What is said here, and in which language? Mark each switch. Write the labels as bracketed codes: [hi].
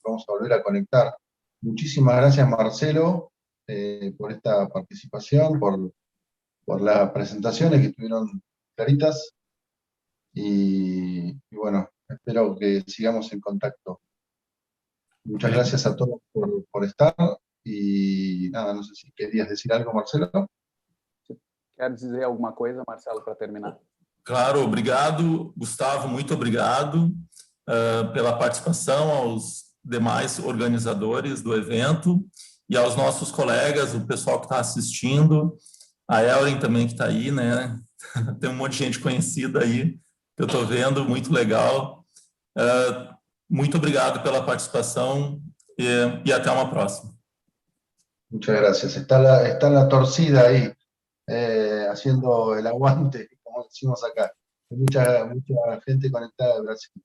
[es] Vamos a volver a conectar. Muchísimas gracias, Marcelo, por esta participación, por las presentaciones que estuvieron claritas. Y bueno, espero que sigamos en contacto. Muchas gracias a todos por estar. Y nada, no sé si querías decir algo, Marcelo. [pt] Quer dizer alguma coisa, Marcelo, para terminar? Claro, obrigado, Gustavo, muito obrigado pela participação, aos demais organizadores do evento e aos nossos colegas, o pessoal que está assistindo, a Elren também que está aí, né? Tem um monte de gente conhecida aí, que eu estou vendo, muito legal. Muito obrigado pela participação e até uma próxima. [es] Muchas gracias. Está la torcida ahí, haciendo el aguante, como decimos acá. Mucha gente conectada de Brasil.